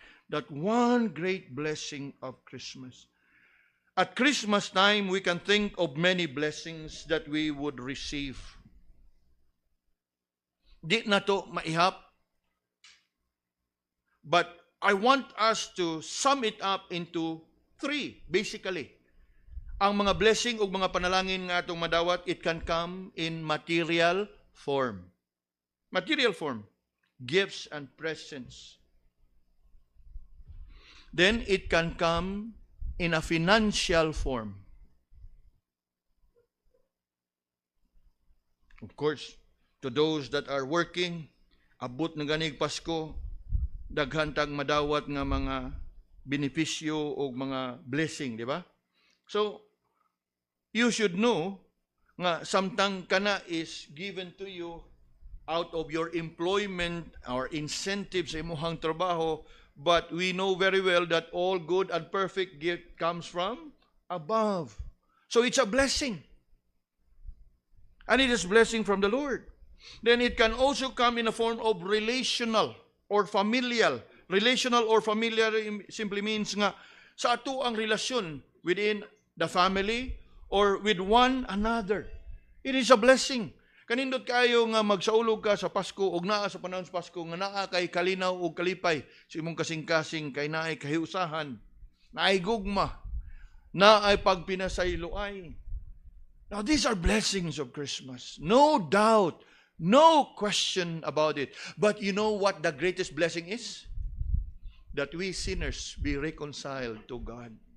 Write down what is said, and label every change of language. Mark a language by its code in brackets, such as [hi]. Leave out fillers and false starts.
[en] That one great blessing of Christmas. At Christmas time, we can think of many blessings that we would receive. [ceb] Di na to maihap [en] But I want us to sum it up into three, basically. [ceb] Ang mga blessing o mga panalangin nga atong madawat, [en] it can come in material form. Material form. Gifts and presents. Then it can come in a financial form. Of course, to those that are working, [ceb] abot na ganig Pasko, daghan tag madawat nga mga benepisyo o mga blessing, di ba? [en] So, you should know [ceb] nga samtang kana [en] is given to you out of your employment or incentives [ceb] sa imong trabaho, [en] but we know very well that all good and perfect gift comes from above. So it's a blessing. And it is blessing from the Lord. Then it can also come in a form of relational or familial. Relational or familiar simply means [ceb] nga sa ato ang relasyon [en] within the family or with one another. It is a blessing. [ceb] Kanindot kayo nga magsaulog ka sa Pasko o naa sa panahon sa Pasko nga naa kay kalinaw o kalipay sa imong kasing-kasing kay naay kahiusahan, naay gugma, naay pagpinasayloay. [en] Now, these are blessings of Christmas. No doubt. No question about it. But you know what the greatest blessing is? That we sinners be reconciled to God.